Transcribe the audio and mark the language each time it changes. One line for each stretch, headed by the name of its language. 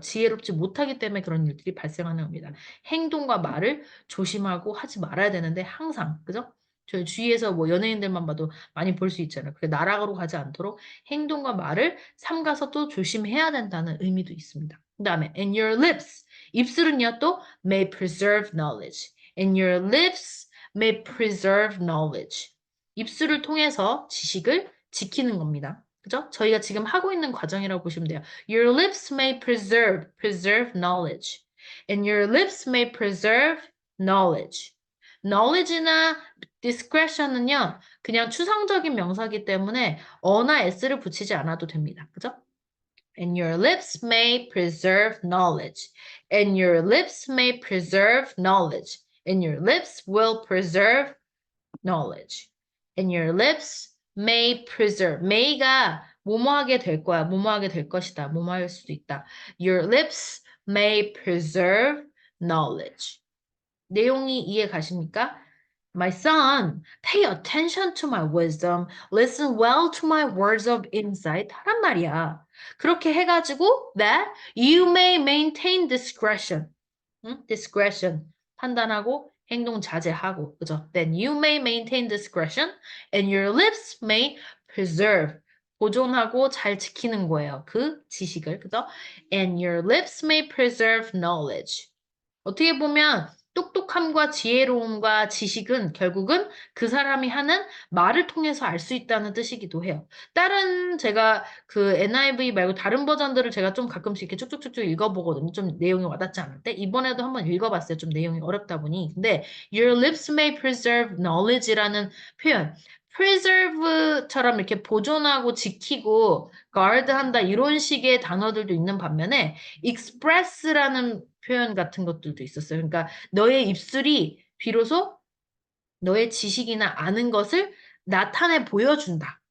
Korean: 지혜롭지 못하기 때문에 그런 일들이 발생하는 겁니다. 행동과 말을 조심하고 하지 말아야 되는데 항상, 그죠? 저희 주위에서 뭐 연예인들만 봐도 많이 볼 수 있잖아요. 그게 나락으로 가지 않도록 행동과 말을 삼가서 또 조심해야 된다는 의미도 있습니다. 그 다음에
English: and your lips.
Korean: 입술은요 또
English: may preserve knowledge. And your lips may preserve knowledge.
Korean: 입술을 통해서 지식을 지키는 겁니다. 그죠? 저희가 지금 하고 있는 과정이라고 보시면 돼요.
English: Your lips may preserve knowledge. And your lips may preserve knowledge.
Korean: knowledge나 discretion은요, 그냥 추상적인 명사기 때문에 어나 s를 붙이지 않아도 됩니다. 그죠?
English: And your lips may preserve knowledge. And your lips may preserve knowledge. And your lips will preserve knowledge. And your lips may preserve.
Korean: may가 뭐뭐하게 될 거야. 뭐뭐하게 될 것이다. 뭐뭐할 수도 있다.
English: Your lips may preserve knowledge.
Korean: 내용이 이해 가십니까?
English: My son, pay attention to my wisdom. Listen well to my words of insight.
Korean: 하란 말이야. 그렇게 해가지고
English: that you may maintain discretion.
Korean: 응? discretion. 판단하고 행동 자제하고. 그죠?
English: Then you may maintain discretion and your lips may preserve.
Korean: 보존하고 잘 지키는 거예요. 그 지식을. 그죠?
English: And your lips may preserve knowledge.
Korean: 어떻게 보면 똑똑함과 지혜로움과 지식은 결국은 그 사람이 하는 말을 통해서 알 수 있다는 뜻이기도 해요. 다른 제가 그 NIV 말고 다른 버전들을 제가 좀 가끔씩 이렇게 쭉쭉쭉쭉 읽어보거든요. 좀 내용이 와닿지 않을 때. 이번에도 한번 읽어봤어요. 좀 내용이 어렵다 보니. 근데
English: Your lips may preserve knowledge
Korean: 라는 표현. preserve처럼 이렇게 보존하고 지키고 guard한다 이런 식의 단어들도 있는 반면에 express라는 표현 같은 것들도 있었어요. 그러니까 너의 입술이 비로소 너의 지식이나 아는 것을 나타내 보여준다.